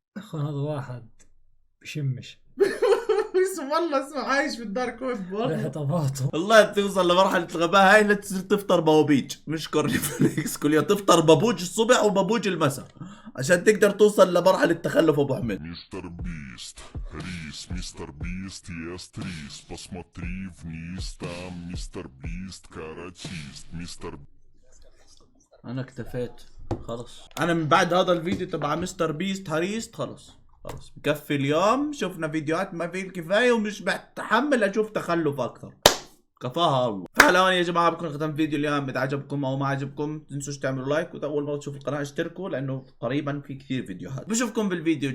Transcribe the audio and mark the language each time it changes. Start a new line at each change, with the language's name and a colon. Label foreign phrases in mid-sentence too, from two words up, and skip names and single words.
Arabic: اخوان هذا واحد بشمش والله اسمه عايش في الدارك ويب ريحة طباطم. والله توصل لمرحلة الغباء هاي تصير تفطر بوابيج مش كورنفليكس كل يوم، تفطر بابوج الصبح وبابوج المساء عشان تقدر توصل لمرحلة تخلف ابو حميد.
Russian: Мистер Бист, рис, мистер Бист, ест рис, посмотри вниз, там мистер Бист, каратист, мистер.
Arabic: انا اكتفيت خلص. انا من بعد هذا الفيديو تبع مستر بيست هريست خلص بكفي اليوم. شفنا فيديوهات ما فيه الكفاية ومش بتحمل اشوف تخلف اكثر. كفاها الله. فهلا يا جماعه بكون ختم فيديو اليوم. اذا عجبكم او ما عجبكم تنسوش تعملوا لايك، واذا اول مره تشوفوا القناه اشتركوا لانه قريبا في كثير فيديوهات.